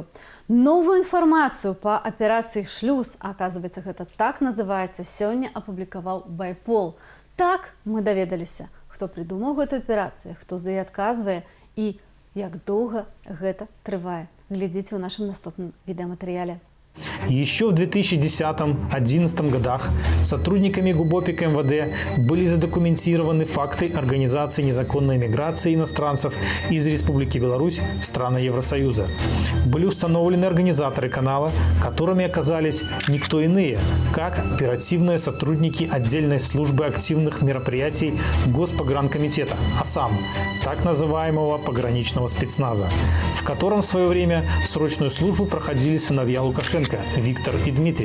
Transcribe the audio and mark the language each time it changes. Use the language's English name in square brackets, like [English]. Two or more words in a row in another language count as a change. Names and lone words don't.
[Belarusian] Новую інфармацыю па аперацыі «Шлюз», аказваецца, гэта так называецца, сёння апублікаваў байпол. Так мы даведаліся, хто прыдумаў гэту аперацыю, хто за яе адказвае і як доўга гэта трывае. Глядзіце ў нашым наступным відэаматэрыяле. [Russian] Еще в 2010-2011 годах сотрудниками ГУБОПИК МВД были задокументированы факты организации незаконной миграции иностранцев из Республики Беларусь в страны Евросоюза. Были установлены организаторы канала, которыми оказались никто иные, как оперативные сотрудники отдельной службы активных мероприятий Госпогранкомитета АСАМ, так называемого пограничного спецназа, в котором в свое время срочную службу проходили сыновья Лукашенко Виктор и Дмитрий.